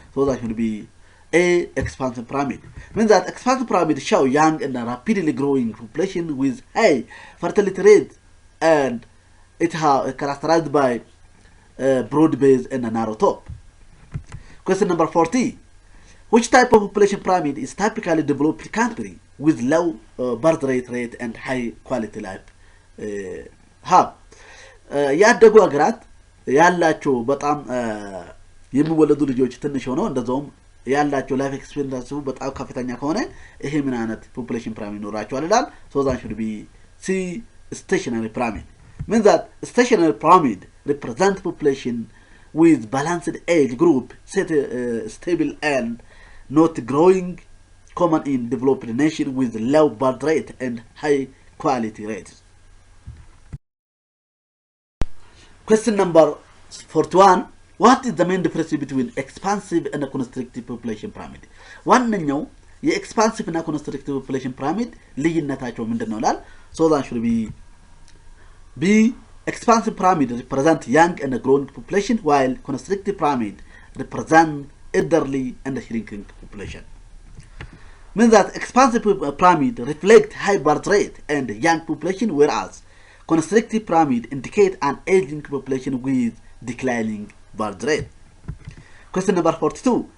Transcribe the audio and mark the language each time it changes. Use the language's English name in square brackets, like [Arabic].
[English] So that should be A, expansive pyramid. Means that expansive pyramid show young and rapidly growing population with high fertility rate, and it is characterized by broad base and a narrow top. Question number 40. Which type of population pyramid is typically developed country with low birth rate and high quality life have? [Amharic] ያደጉ ሀገራት ያላቸው በጣም የሚወለዱ ልጆች ትንሽ ሆነው እንደዛውም ያላቸው ላይፍ ኤክስፔክታንሲ በጣም ከፍተኛ ከሆነ ይሄ ምን አይነት ፖፑሌሽን ፒራሚድ ይኖራቸዋል ይላል። [English] so that should be C stationary pyramid. Means that stationary pyramid represent population with balanced age group, stable and not growing, common in developed nation with low birth rate and high quality rates. Question number 41. What is the main difference between expansive and constrictive population pyramid? [Amharic] ዋነኛው የኤክስፓንሲቭ እና ኮንስትሪክቲቭ ፖፑሌሽን ፒራሚድ ልዩነታቸው ምንድነው ይላል። [English] so that should be B. Expansive pyramid represent young and growing population while constrictive pyramid represent elderly and shrinking population. Means that expansive pyramid reflect high birth rate and young population, whereas constrictive pyramid indicate an aging population with declining birth rate. Question number 42.